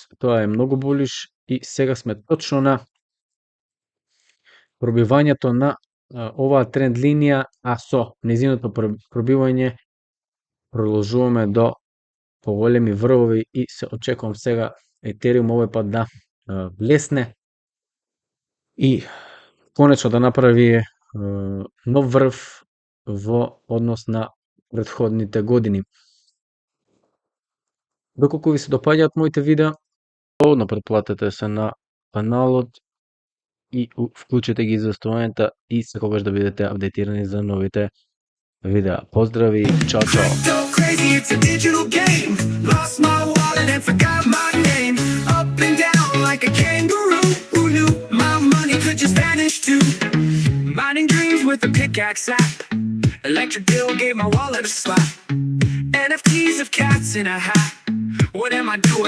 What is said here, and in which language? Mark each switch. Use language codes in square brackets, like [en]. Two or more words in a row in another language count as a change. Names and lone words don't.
[mk] Тоа е многу булиш и сега сме точно на пробивањето на оваа тренд линија, а со незиното пробивање продолжуваме до поголеми врвови и се очекувам сега Етериум овој пат да влесне и конечно да направи нов врв во однос на претходните години. Доколку ви се допаѓаат моите видеа, слободно претплатете се на каналот и вклучете ги известувањата и секогаш да бидете апдейтирани за новите видеа. Поздрави, чао чао. [en] Crazy, it's a digital game. Lost my wallet and forgot my name. Up and down like a kangaroo. Who knew my money could just vanish too? Mining dreams with a pickaxe app. Electric bill gave my wallet a slap. NFTs of cats in a hat. What am I doing?